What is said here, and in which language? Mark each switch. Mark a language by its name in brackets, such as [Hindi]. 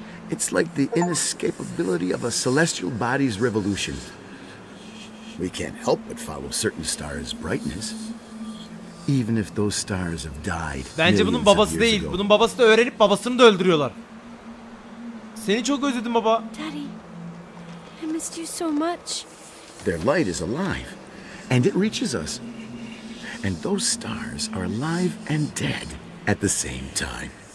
[English] It's like the inescapability of a celestial body's revolution. We can't help but follow certain stars' brightness. Even if those stars have died. [Turkish] Bence bunun babası değil. Bunun babası da öğrenip babasını da öldürüyorlar. Seni çok özledim baba. [English] Daddy, I missed you so much. Their light is alive, and it reaches us. And those stars are alive and dead at the same time.